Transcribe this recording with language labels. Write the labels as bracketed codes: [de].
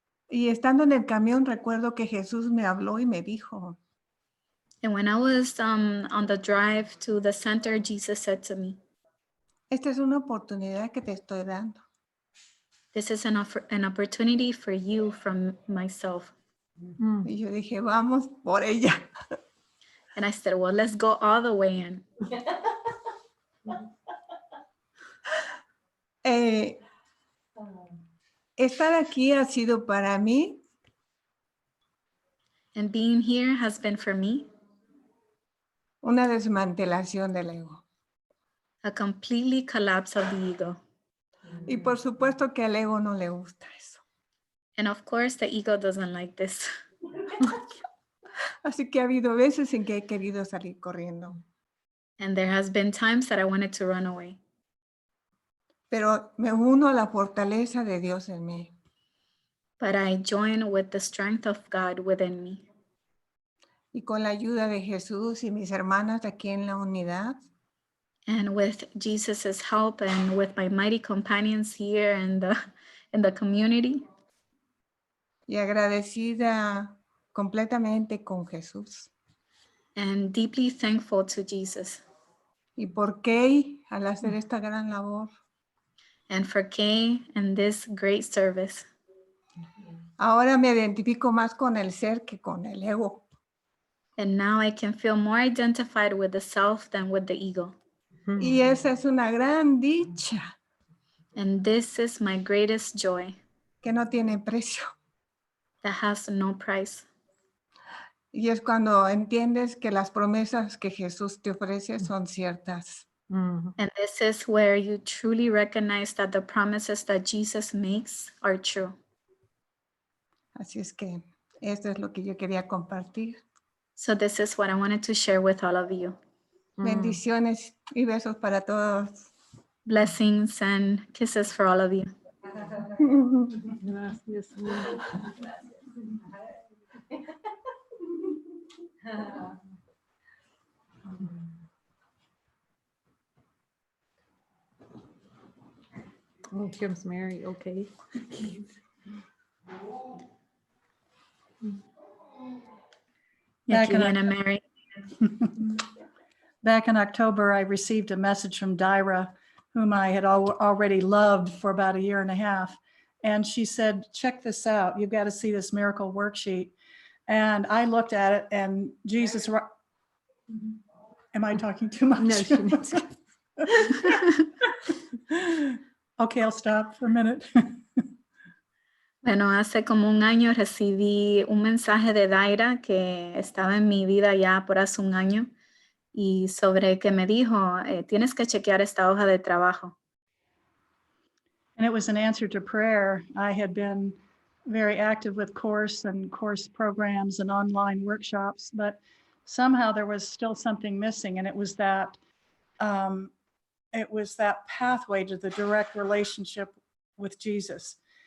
[es] Y estando en el camión recuerdo que Jesús me habló y me dijo, [en] And when I was on the drive to the center, Jesus said to me, [es] esta es una oportunidad que te estoy dando. [en] this is an opportunity for you from myself. Mm. [es] Y yo dije, vamos por ella. [en] And I said, well, let's go all the way in. [es] Estar aquí ha sido para mí [en] And being here has been for me [es] una desmantelación del ego. [en] a completely collapse of the ego. [es] Y por supuesto que al ego no le gusta eso. [en] And of course, the ego doesn't like this. [es] Así que ha habido veces en que he querido salir corriendo. [en] And there has been times that I wanted to run away. [es] Pero me uno a la fortaleza de Dios en mí. [en] But I join with the strength of God within me. [es] Y con la ayuda de Jesús y mis hermanas aquí en la unidad, [en] And with Jesus's help and with my mighty companions here in the community, [es] y agradecida completamente con Jesús. [en] and deeply thankful to Jesus [es] Y por qué al hacer esta gran labor, [en] and for Kay and this great service. [es] ahora me identifico más con el ser que con el ego. [en] And now I can feel more identified with the self than with the ego. [es] Y esa es una gran dicha [en] And this is my greatest joy [es] que no tiene precio. [en] that has no price. [es] Y es cuando entiendes que las promesas que Jesús te ofrece son ciertas. Mm. [en] And this is where you truly recognize that the promises that Jesus makes are true. [es] Así es que esto es lo que yo quería compartir. [en] So this is what I wanted to share with all of you. [es] Bendiciones y besos para todos. [en] Blessings and kisses for all of you. [es] Gracias. [en] Oh, Kim's Mary, okay. [es] Y [en] Back [es] aquí [en] in [es] viene Mary. [en] Back in October, I received a message from Dyra, whom I had already loved for about a year and a half. And she said, check this out. You've got to see this miracle worksheet. And I looked at it and Jesus, am I talking too much? No, she knows. Okay, I'll stop for a minute. [es] Bueno, hace como un año recibí un mensaje de Daira que estaba en mi vida ya por hace un año y sobre que me dijo, tienes que chequear esta hoja de trabajo. [en] And it was an answer to prayer. I had been very active with course programs and online workshops, but somehow there was still something missing. And it was that pathway to the direct relationship with Jesus.